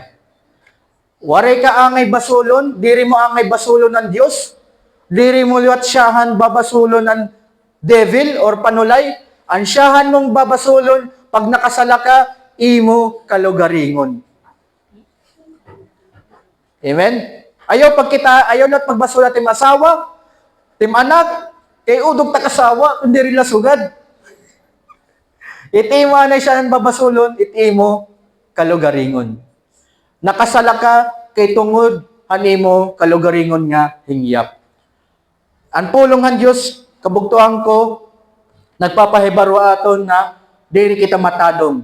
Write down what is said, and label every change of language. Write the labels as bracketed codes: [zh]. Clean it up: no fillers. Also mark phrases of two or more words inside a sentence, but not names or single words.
[war] Wari ka angay basulon, diri mo angay basulon ng Diyos, diri mo liwat siyahan babasulon ng devil or panulay, ang siyahan mong babasulon, pag nakasala ka, imo kalugaringon. Amen? Ayaw na't magbasula tim asawa, tim anak, kay udog ta kasawa, kundi rin lasugad. Iti mo na siya ng babasulon, iti mo kalugaringon. Nakasala ka, kay tungod, animo kalugaringon nga hingyap. Ang pulong ng Diyos, kabugtuhan ko, nagpapahibaro aton na diri kita matadong.